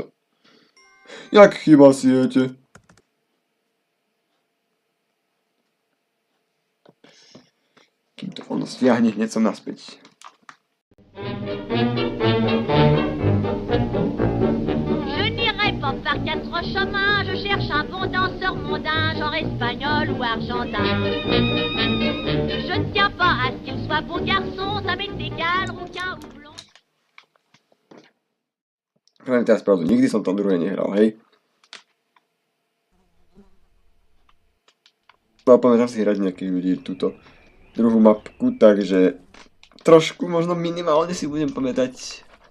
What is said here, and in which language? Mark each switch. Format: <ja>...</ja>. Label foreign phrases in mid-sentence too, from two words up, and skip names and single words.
<sk>Jak chyba si jete? Kým to ono stiahne, hneď som naspäť.</sk> <fr>Je n'irai pas par quatre chemins, je cherche un bon danseur mondain, genre espagnol ou argentin. Je ne tiens pas à ce qu'il soit beau garçon, ça m'est égal, rouquin ou blond.</fr> <sk>Poviem teraz pravdu, nikdy som tam druhé nehral, hej. No pamätám si hrať nejakých ľudí túto druhú mapku, takže trošku, možno minimálne si budem pamätať.</sk>